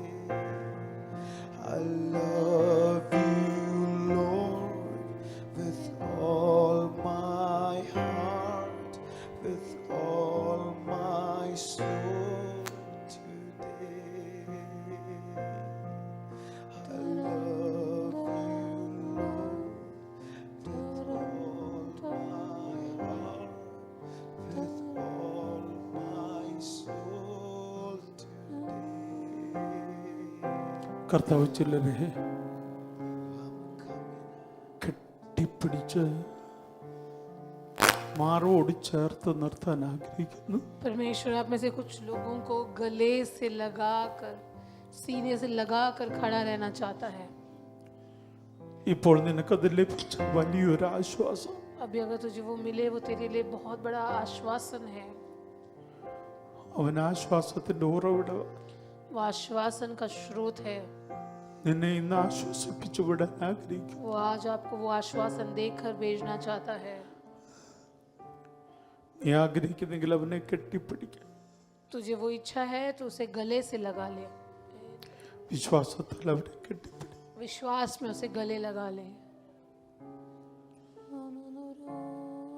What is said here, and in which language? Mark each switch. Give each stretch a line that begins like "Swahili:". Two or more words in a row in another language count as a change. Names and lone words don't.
English: I love you, Lord, with all my heart, with all my soul today. I love you, Lord, with all my heart, with all my soul today.
Malayalam: കർത്താവ് ചിലരെ കെട്ടിപ്പിടിച്ച് മാറോട് ചേർത്ത് നിർത്താൻ ആഗ്രഹിക്കുന്നു.
Hindi: परमेश्वर आप में से कुछ लोगों को गले से लगाकर, सीने से लगाकर खड़ा रहना चाहता है.
Malayalam: ഇപ്പോൾ നിനക്കത് ലഭിച്ച വലിയൊരു ആശ്വാസം.
Hindi: अभी अगर तुझे वो मिले वो तेरे लिए बहुत बड़ा आश्वासन है.
Malayalam: അവൻ ആശ്വാസത്തിന്റെ ഉറവിടം.
Hindi: वो आश्वासन का स्रोत है.
Malayalam: നിന്നെ ഇന്ന് ആശ്വസിപ്പിച്ചു വിടാൻ ആഗ്രഹിക്കും.
Hindi: वो आज आपको वो आश्वासन देकर भेजना चाहता है.
Malayalam: നീ ആഗ്രഹിക്കുന്നെങ്കിൽ അവനെ കെട്ടിപ്പിടിക്കുക.
Hindi: तुझे वो इच्छा है तो उसे गले से लगा ले.
Malayalam: വിശ്വാസത്താൽ അവനെ കെട്ടിപ്പിടി.
Hindi: विश्वास में उसे गले लगा ले.